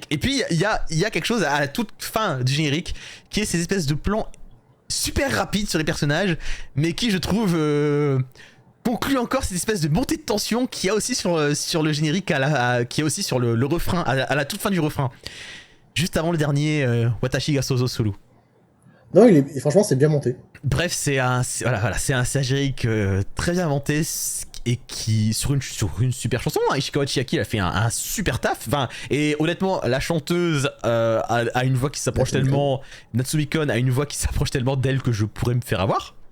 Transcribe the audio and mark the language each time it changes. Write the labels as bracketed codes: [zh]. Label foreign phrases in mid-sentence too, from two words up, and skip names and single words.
[fr] Et puis, il y a quelque chose à la toute fin du générique, qui est ces espèces de plans super rapides sur les personnages, mais qui, je trouve, conclut encore cette espèce de montée de tension qu'il y a aussi sur le générique, qui est aussi sur le refrain, à la toute fin du refrain. Juste avant le dernier [ja] 私が想像する. [fr] Non, franchement, c'est bien monté. Bref, c'est un générique très bien inventé, et qui sur une super chanson, hein. Ishikawa Chiaki a fait un super taf, enfin, et honnêtement la chanteuse a une voix qui s'approche tellement, Natsumi Kon a une voix qui s'approche tellement d'elle que je pourrais me faire avoir.